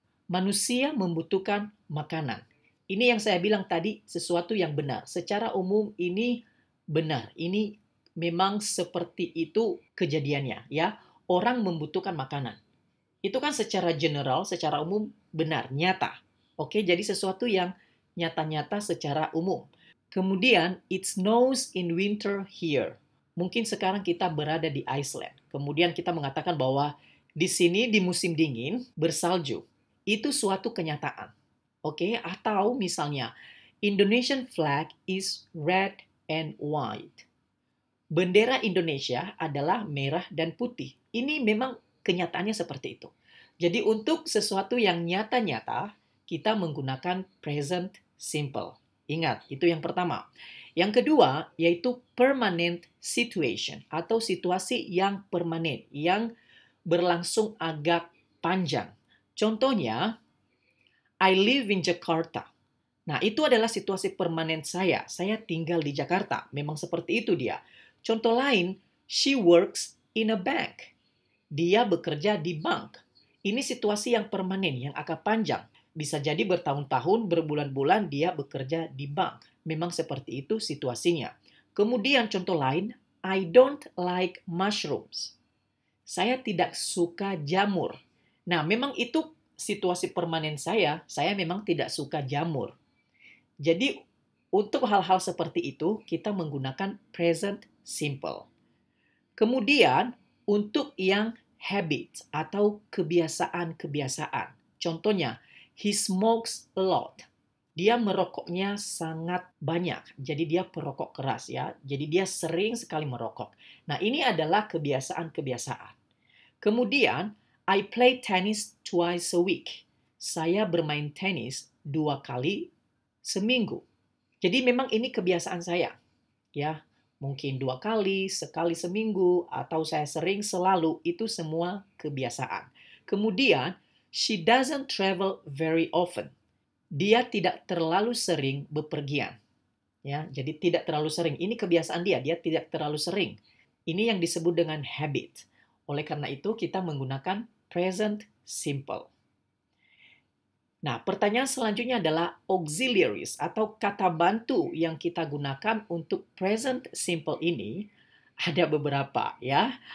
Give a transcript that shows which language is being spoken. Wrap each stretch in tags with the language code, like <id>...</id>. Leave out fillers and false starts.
<id>Manusia membutuhkan makanan. Ini yang saya bilang tadi, sesuatu yang benar. Secara umum ini benar. Ini memang seperti itu kejadiannya, ya. Orang membutuhkan makanan. Itu kan secara general, secara umum benar, nyata. Oke, jadi sesuatu yang nyata-nyata secara umum. Kemudian,</id> <en>it snows in winter here.</en> <id>Mungkin sekarang kita berada di Iceland. Kemudian kita mengatakan bahwa di sini di musim dingin bersalju. Itu suatu kenyataan. Oke, atau misalnya,</id> <en>Indonesian flag is red and white.</en> <id>Bendera Indonesia adalah merah dan putih. Ini memang kenyataannya seperti itu. Jadi untuk sesuatu yang nyata-nyata, kita menggunakan present simple. Ingat, itu yang pertama. Yang kedua, yaitu</id> <en>permanent situation</en> <id>atau situasi yang permanen, yang berlangsung agak panjang. Contohnya,</id> <en>I live in Jakarta.</en> <id>Nah, itu adalah situasi permanen saya. Saya tinggal di Jakarta. Memang seperti itu dia. Contoh lain,</id> <en>she works in a bank.</en> <id>Dia bekerja di bank. Ini situasi yang permanen, yang agak panjang. Bisa jadi bertahun-tahun, berbulan-bulan dia bekerja di bank. Memang seperti itu situasinya. Kemudian contoh lain,</id> <en>I don't like mushrooms.</en> <id>Saya tidak suka jamur. Nah, memang itu situasi permanen saya memang tidak suka jamur. Jadi, untuk hal-hal seperti itu, kita menggunakan present simple. Kemudian, untuk yang habits atau kebiasaan-kebiasaan. Contohnya,</id> <en>he smokes a lot.</en> <id>Dia merokoknya sangat banyak. Jadi dia perokok keras ya. Jadi dia sering sekali merokok. Nah, ini adalah kebiasaan-kebiasaan. Kemudian,</id> <en>I play tennis twice a week.</en> <id>Saya bermain tenis 2 kali seminggu. Jadi memang ini kebiasaan saya. Ya, mungkin 2 kali, sekali seminggu, atau saya sering selalu. Itu semua kebiasaan. Kemudian,</id> <en>she doesn't travel very often.</en> <id>Dia tidak terlalu sering bepergian. Ya, jadi tidak terlalu sering. Ini kebiasaan dia, dia tidak terlalu sering. Ini yang disebut dengan habit. Oleh karena itu, kita menggunakan present simple. Nah, pertanyaan selanjutnya adalah auxiliaries atau kata bantu yang kita gunakan untuk present simple ini ada beberapa ya.</id>